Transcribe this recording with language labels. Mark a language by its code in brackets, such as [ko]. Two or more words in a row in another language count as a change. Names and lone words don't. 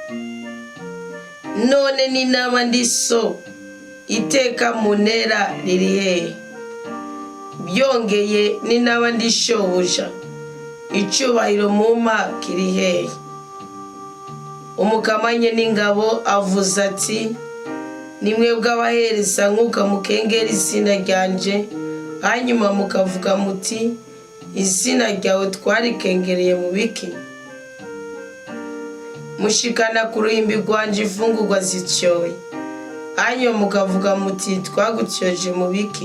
[rn] None ni nama ndi so, iteka munera riri hehe? Byongeye ni nama ndi shobuja, icyubahiro mumpa kiri hehe? Umukamanye n'ingabo avuze ati, nimwebwe abahereza nk'uka mukengera izina ryanje, hanyuma mukavuga muti izina ryawe twarikengereye mu biki? Mushikana ku ruhimbi rwanje imfungurwa zityoye, hanyuma mukavuga muti twagutyoje mu biki?